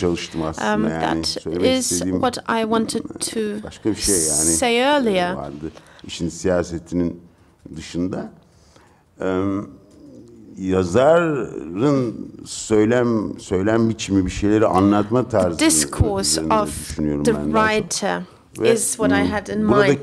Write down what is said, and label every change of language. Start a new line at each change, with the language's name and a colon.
English: That is what I wanted to say earlier.
Turkish: İşin siyasetinin dışında yazarın söylem biçimi, bir şeyleri anlatma tarzı.
English: The discourse of the writer is what I had in mind.